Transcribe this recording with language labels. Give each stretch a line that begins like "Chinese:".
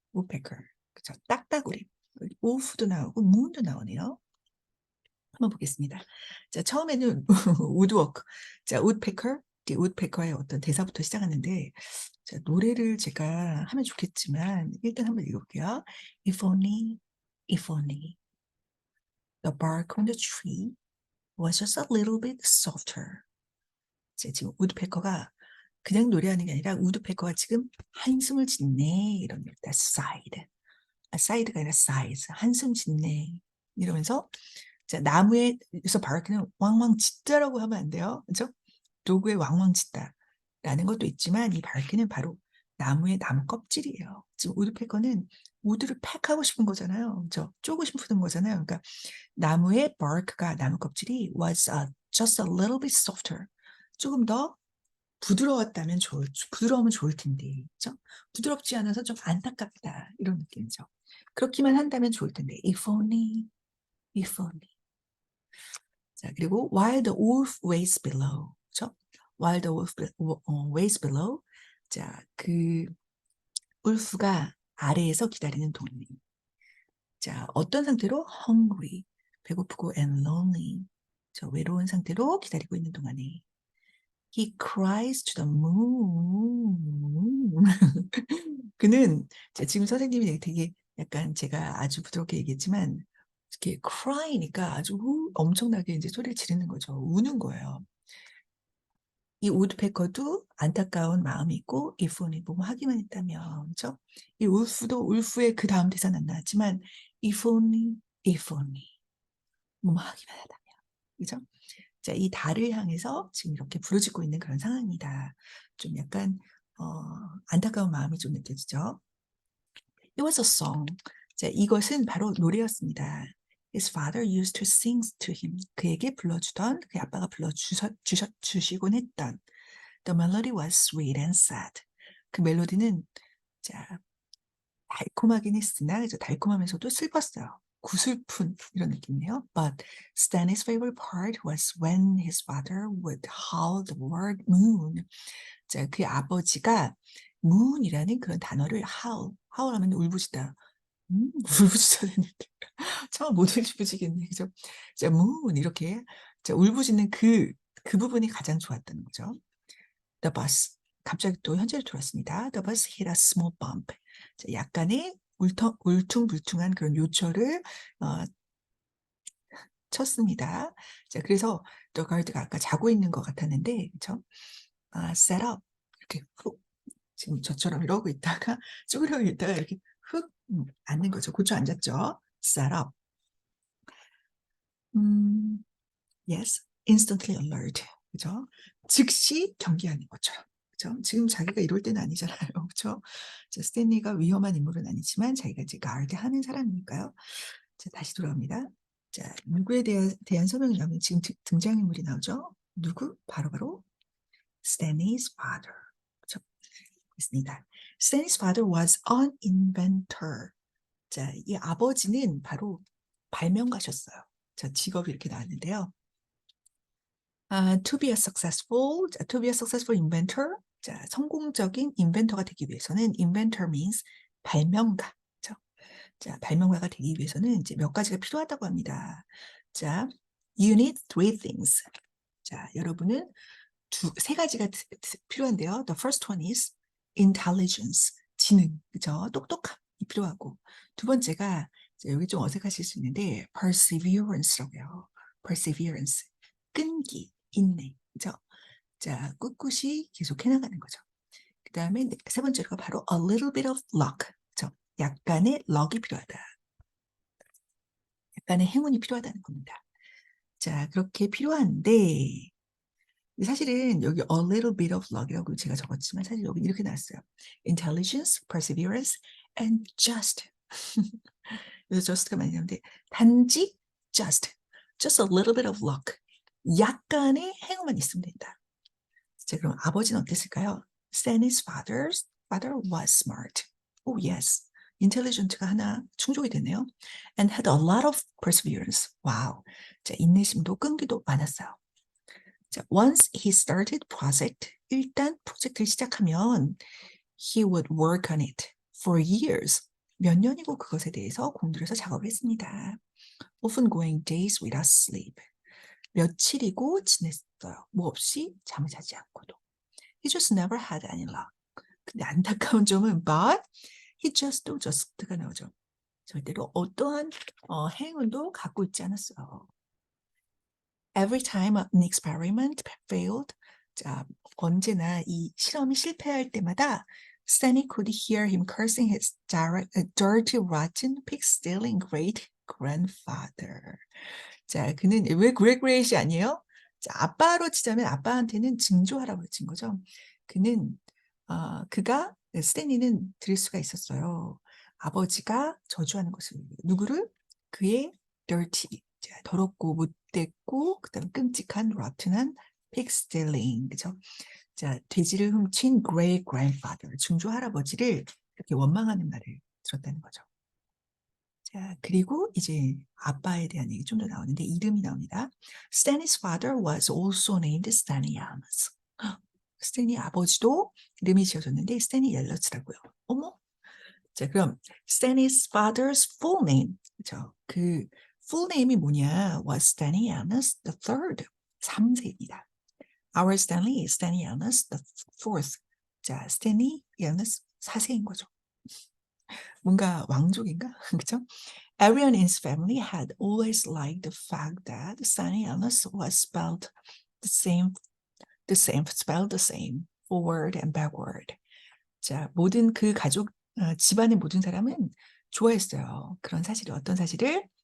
Korean: woodpecker. 그렇죠? 딱따구리. wolf도 나오고 moon도 나오네요. 한번 보겠습니다. 자, 처음에는 woodwork. 자, woodpecker. woodpecker의 어떤 대사부터 시작하는데 자, 노래를 제가 하면 좋겠지만 일단 한번 읽어볼게요.
English: If only, if only the bark on the tree was just a little bit softer.
Korean: 지금 우드페커가 그냥 노래하는 게 아니라 우드페커가 지금 한숨을 짓네 이럽니다. sighed. side가 아니라 sighs. 한숨 짓네 이러면서 자, 나무에서 바르크는 왕왕 짖다라고 하면 안 돼요. 그렇죠? 도구에 왕왕 짖다라는 것도 있지만 이 바르크는 바로 나무의 나무 껍질이에요. 지금 우드페커는 우드를 팩하고 싶은 거잖아요. 그렇죠? 쪼고 싶은 거잖아요. 그러니까 나무의 bark가 나무 껍질이
English: was just a little bit softer.
Korean: 조금 더 부드러우면 좋을 텐데, 그죠? 부드럽지 않아서 좀 안타깝다, 이런 느낌이죠. 그렇기만 한다면 좋을 텐데,
English: if only, if only.
Korean: 자, 그리고
English: while the wolf waits below, 그죠? while the wolf waits below.
Korean: 자, 그 울프가 아래에서 기다리는 동안. 자, 어떤 상태로?
English: hungry, 배고프고 and lonely.
Korean: 저 외로운 상태로 기다리고 있는 동안에
English: He cries to the moon.
Korean: 그는 지금 선생님이 되게 약간 제가 아주 부드럽게 얘기했지만 이렇게 cry니까 아주 엄청나게 이제 소리를 지르는 거죠. 우는 거예요. 이 우드페커도 안타까운 마음이 있고 if only 뭐 하기만 했다면 그렇죠? 이 울프도 울프의 그 다음 대사는 안 나왔지만
English: if only, if only
Korean: 뭐 하기만 하다면 그죠? 자, 이 달을 향해서 지금 이렇게 부르짖고 있는 그런 상황입니다. 좀 약간 안타까운 마음이 좀 느껴지죠.
English: It was a song.
Korean: 자, 이것은 바로 노래였습니다.
English: His father used to sing to him.
Korean: 그에게 불러주던 그의 아빠가 불러주시곤 했던
English: The melody was sweet and sad.
Korean: 그 멜로디는 자, 달콤하긴 했으나 달콤하면서도 슬펐어요. 구슬픈 이런 느낌이에요.
English: But Stanley's favorite part was when his father would howl the word moon.
Korean: 자, 그 아버지가 moon이라는 그런 단어를 howl하면 울부짖다. 울부짖어야 되는데 참 못 울부짖겠네, 그죠? 자, moon 이렇게 자, 울부짖는 그 부분이 가장 좋았다는 거죠.
English: The bus.
Korean: 갑자기 또 현재로 돌아왔습니다.
English: The bus hit a small bump.
Korean: 자, 약간의 울퉁불퉁한 그런 요철을 쳤습니다. 자, 그래서 The guard가 아까 자고 있는 것 같았는데, 그렇죠? set up 이렇게 훅 지금 저처럼 이러고 있다가 쭈그려고 있다가 이렇게 훅 앉는 거죠. 고쳐 앉았죠. set up.
English: Yes, instantly alert.
Korean: 그죠? 즉시 경계하는 것처럼. 그죠? 지금 자기가 이럴 때는 아니잖아요. 그죠? 자, 스탠리가 위험한 인물은 아니지만 자기가 이제 가을드 하는 사람이니까요. 자, 다시 돌아옵니다. 자, 누구에 대한 설명이 나오면 지금 등장인물이 나오죠? 누구?
English: 바로 Stanley's father.
Korean: 그죠? 있습니다.
English: Stanley's father was an inventor.
Korean: 자, 이 아버지는 바로 발명가셨어요. 자, 직업이 이렇게 나왔는데요.
English: to be a successful, 자, to be a successful inventor.
Korean: 자, 성공적인 인벤터가 되기 위해서는 inventor means 발명가. 그렇죠? 자, 발명가가 되기 위해서는 이제 몇 가지가 필요하다고 합니다.
English: 자, you need three things.
Korean: 자, 여러분은 세 가지가 필요한데요.
English: The first one is intelligence, 지능, 그죠?
Korean: 똑똑함이 필요하고, 두 번째가 여기 좀 어색하실 수 있는데 perseverance라고요. perseverance, 끈기, 인내, 그죠? 자, 꿋꿋이 계속 해나가는 거죠. 그 다음에 세 번째가 바로
English: a little bit of luck,
Korean: 그죠? 약간의 럭이 필요하다. 약간의 행운이 필요하다는 겁니다. 자, 그렇게 필요한데 사실은 여기
English: a little bit of luck이라고
Korean: 제가 적었지만 사실 여기 이렇게 나왔어요.
English: intelligence, perseverance, and just.
Korean: 그래서 just가 많이 나오는데 단지
English: just a little bit of luck.
Korean: 약간의 행운만 있으면 된다. 자, 그럼 아버지는 어땠을까요?
English: Stanley's father was smart. Oh yes.
Korean: intelligent가 하나 충족이 됐네요.
English: And had a lot of perseverance.
Korean: 와우. 자, 인내심도 끈기도 많았어요.
English: 자, once he started project,
Korean: 일단 프로젝트를 시작하면
English: he would work on it for years.
Korean: 몇 년이고 그것에 대해서 공들여서 작업을 했습니다.
English: Often going days without sleep.
Korean: 며칠이고 지냈어요. 뭐 없이 잠을 자지 않고도.
English: He just never had any luck.
Korean: 근데 안타까운 점은 but he just가 나오죠. 절대로 어떠한 행운도 갖고 있지 않았어요.
English: Every time an experiment failed,
Korean: 자, 언제나 이 실험이 실패할 때마다
English: Stanley could hear him cursing his dirty, rotten, pig-stealing great-grandfather.
Korean: 자, 그는 왜 great-great이 아니에요? 자, 아빠로 치자면 아빠한테는 증조할아버지 친 거죠. 그가 스탠리는 들을 수가 있었어요. 아버지가 저주하는 것을 누구를? 그의 dirty, 자, 더럽고 못됐고 그다음 끔찍한 rotten한 pig stealing, 그죠? 자, 돼지를 훔친 great grandfather, 증조 할아버지를 이렇게 원망하는 말을 들었다는 거죠. 자, 그리고 이제 아빠에 대한 얘기 좀 더 나오는데 이름이 나옵니다.
English: Stanley's father was also named Stanley Amos.
Korean: 스탠리 아버지도 이름이 지어졌는데 스탠리 옐러츠라고요. 어머. 자, 그럼
English: Stanley's father's full name, 그렇죠?
Korean: 그 full name이 뭐냐?
English: was Stanley Amos the third.
Korean: 3세입니다.
English: Our Stanley Amos the fourth.
Korean: 자, 스탠리 앨런스 4세인 거죠. 뭔가 왕족인가? 그렇죠?
English: Everyone in his family had always liked the fact that Stanley Amos was spelled spelled the same, forward and backward.
Korean: 자, 모든 그 가족, 집안의 모든 사람은 좋아했어요. 그런 사실이 어떤 사실을?